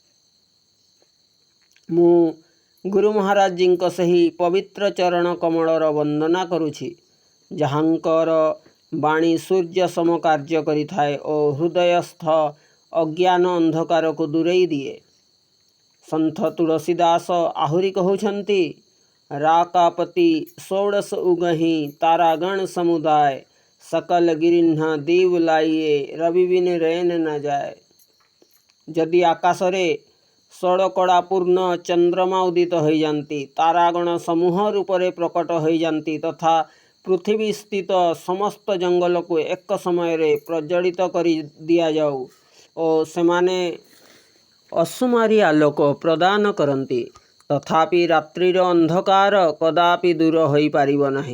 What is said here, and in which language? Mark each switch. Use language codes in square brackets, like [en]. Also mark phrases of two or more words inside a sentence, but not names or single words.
[or] ମୁଁ ଗୁରୁ ମହାରାଜଜୀଙ୍କ ସେହି ପବିତ୍ର ଚରଣ କମଳର ବନ୍ଦନା କରୁଛି, ଯାହାଙ୍କର ବାଣୀ ସୂର୍ଯ୍ୟ ସମ କାର୍ଯ୍ୟ କରିଥାଏ ଓ ହୃଦୟସ୍ଥ ଅଜ୍ଞାନ ଅନ୍ଧକାରକୁ ଦୂରେଇ ଦିଏ। ସନ୍ଥ ତୁଳସୀ ଦାସ ଆହୁରି କହୁଛନ୍ତି, [awa] राकापति षोडश उगहिं तारागण समुदाय, सकल गिरिह्न दीव लाइए रवि बिन रैन न जाए। [or] ଯଦି ଆକାଶରେ ଷୋଳକଳା ପୂର୍ଣ୍ଣ ଚନ୍ଦ୍ରମା ଉଦିତ ହୋଇଯାନ୍ତି, ତାରାଗଣ ସମୂହ ରୂପରେ ପ୍ରକଟ ହୋଇଯାନ୍ତି ତଥା ପୃଥିବୀ ସ୍ଥିତ ସମସ୍ତ ଜଙ୍ଗଲକୁ ଏକ ସମୟରେ ପ୍ରଜ୍ୱଳିତ କରି ଦିଆଯାଉ ଓ ସେମାନେ ଅସୁମାରୀ ଆଲୋକ ପ୍ରଦାନ କରନ୍ତି, ତଥାପି ରାତ୍ରିର ଅନ୍ଧକାର କଦାପି ଦୂର ହୋଇପାରିବ ନାହିଁ।